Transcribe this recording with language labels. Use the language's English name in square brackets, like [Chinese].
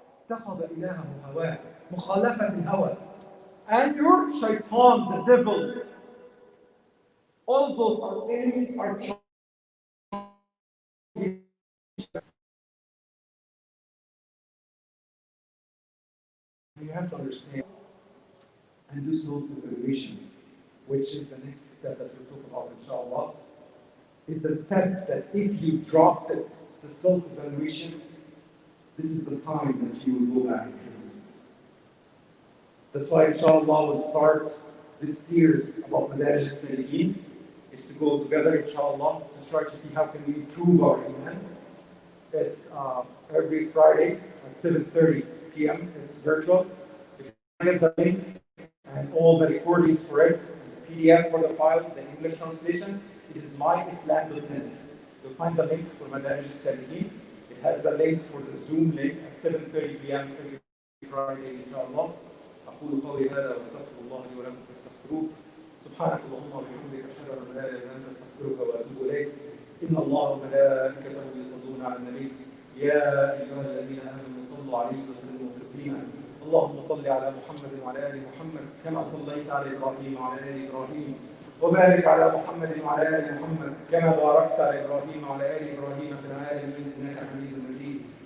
[Arabic] اتخذ إلهه هواه مخالفة الهوى. [English] And your shaitan, the devil. All of those are enemies, are you have to understand and do self-evaluation, which is the next step that we'll talk about, inshallah. Is the step that if you dropped it, the self-evaluation, this is the time that you will go back into business. That's why, inshallah, we'll start this series about Madarij al-Salikin. Is to go together, inshallah, to try to see how can we improve our iman. It's every Friday at 7:30 p.m. It's virtual. If you get the link and all the recordings for it, the PDF for the file, the English translation, it is myislam.net. You'll find the link for Madarij al-Salikin. It has the link for the Zoom link at 7:30 p.m. every Friday, inshallah. [Arabic] أقول قولي هذا وأستغفر الله لي ولكم فاستغفروه. سبحانك اللهم وبحمدك أشهد أن لا إله إلا أنت أستغفرك وأتوب إليك. إن الله وملائكته يصلون على النبي يا أيها الذين آمنوا صلوا عليه وسلموا تسليما. اللهم صل على محمد وعلى آل محمد كما صليت على إبراهيم وعلى آل إبراهيم وبارك على محمد وعلى آل محمد كما باركت على إبراهيم وعلى آل إبراهيم في العالمين إنك حميد مجيد.